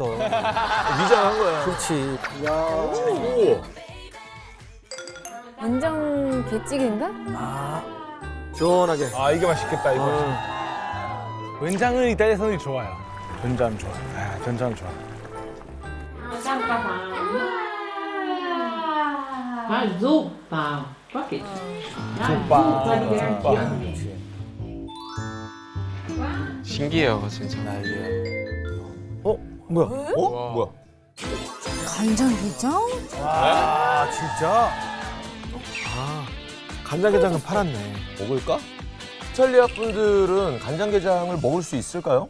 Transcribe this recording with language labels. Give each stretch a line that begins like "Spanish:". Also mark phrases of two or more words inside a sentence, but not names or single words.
Korean: 위장한 거야. 그렇지. 오. 완전 개찌개인가? 시원하게. 이게 맛있겠다, 이거. 된장은 이탈리아 사람들이 좋아요. 된장 좋아. 된장 좋아.
Italian: Ma zuppa. Qua che zuppa.
Korean: 신기해요, 진짜. 뭐야? 뭐야? 간장게장? 진짜? 간장게장은 팔았네. 먹을까? 이탈리아 분들은 간장게장을 먹을 수 있을까요?